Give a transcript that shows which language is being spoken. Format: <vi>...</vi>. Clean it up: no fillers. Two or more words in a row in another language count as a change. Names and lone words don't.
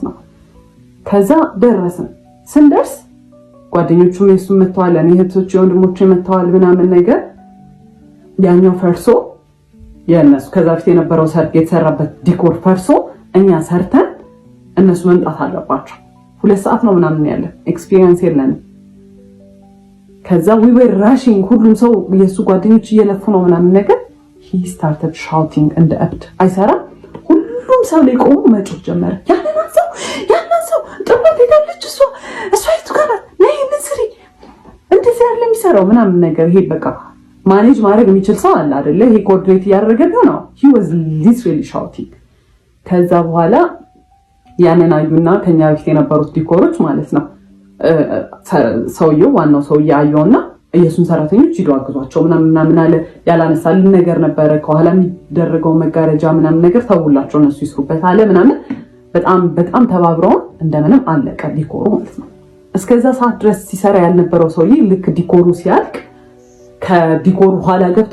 <am>ነው። ከዛ ደረስን። ስንደርስ ጓደኞቹም የሱ መተዋል፣ እኔ እህቶቼ ወንድሞቼ መተዋል ምናምን ነገር ያኛው ፈርሶ የነሱ ከዛ በፊት የነበረው ሰርግ የተሰራበት ዲኮር ፈርሶ እኛ ሰርተን እነሱ መምጣት አለባቸው። 2 ሰዓት ነው ምናምን ያለን ኤክስፒሪየንስ የለንም። ከዛ</am> <en>we were rushing</en> <am>ሁሉም ሰው የሱ ጓደኞች እየለፉ ነው ምናምን ነገር</am> <en>he started shouting</en> <am>እንደ እብድ አይሰራም። ሁሉም ሰው ላይ ቆሞ መጮህ ጀመረ። ያንን ሰው ጥበት ሄዳለች እሷ የቱ ጋር ነይ እንስሪ እንደዚህ ያለ የሚሰራው ምናምን ነገር ይሄ በቃ ማኔጅ ማድረግ የሚችል ሰው አለ አይደለ? ይሄ ኮኦርዲኔት እያደረገ ነው።</am> <en>he was literally shouting።</en> <am>ከዛ በኋላ ያንን አዩና ከኛ በፊት የነበሩት ዲኮሮች ማለት ነው ሰውየው ዋናው ሰውዬ አየውና የሱን ሰራተኞች ሂዱ አግዟቸው ምናምን አለ። ያላነሳልን ነገር ነበረ ከኋላ የሚደረገው መጋረጃ ምናምን ነገር ተውላቸው እነሱ ይስሩበት አለ ምናምን። በጣም ተባብረውን እንደምንም አለቀ ዲኮሩ ማለት ነው። እስከዛ ሰዓት ድረስ ሲሰራ ያልነበረው ሰውዬ ልክ ዲኮሩ ሲያልቅ ከዲኮሩ ኋላ ገብቶ</am>